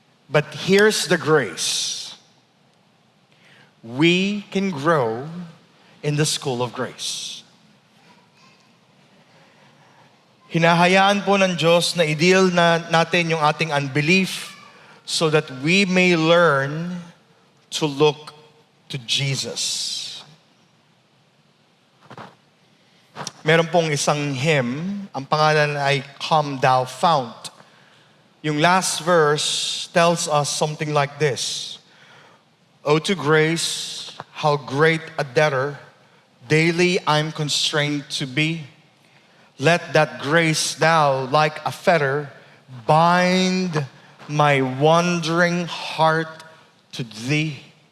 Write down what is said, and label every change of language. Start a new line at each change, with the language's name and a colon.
English: But here's the grace. We can grow in the school of grace.
Filipino: Hinahayaan po ng Diyos na i-deal na natin yung ating unbelief
English: so that we may learn to look to Jesus.
Filipino: Meron pong isang hymn, ang pangalan ay Come Thou Fount.
English: Yung last verse tells us something like this: "O to grace, how great a debtor daily I'm constrained to be. Let that grace thou, like a fetter, bind my wandering heart to thee."